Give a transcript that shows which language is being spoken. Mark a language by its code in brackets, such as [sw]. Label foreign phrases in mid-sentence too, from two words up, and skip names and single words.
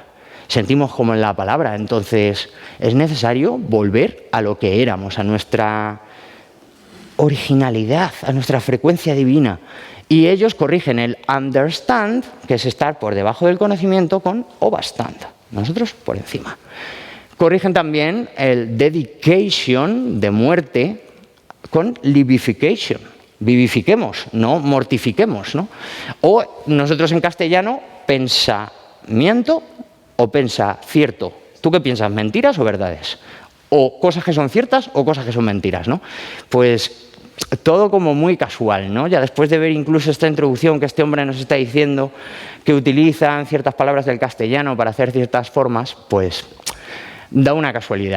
[es] Sentimos como en la palabra, entonces es necesario volver a lo que éramos, a nuestra originalidad, a nuestra frecuencia divina. Y ellos corrigen el understand, que es estar por debajo del conocimiento, con overstand, nosotros por encima. Corrigen también el dedication, de muerte, con livification. Vivifiquemos, no mortifiquemos, ¿no? O nosotros en castellano, pensamiento o pensa cierto. ¿Tú qué piensas, mentiras o verdades? O cosas que son ciertas o cosas que son mentiras, ¿no? Pues todo como muy casual, ¿no? Ya después de ver incluso esta introducción que este hombre nos está diciendo, que utilizan ciertas palabras del castellano para hacer ciertas formas, pues da una casualidad.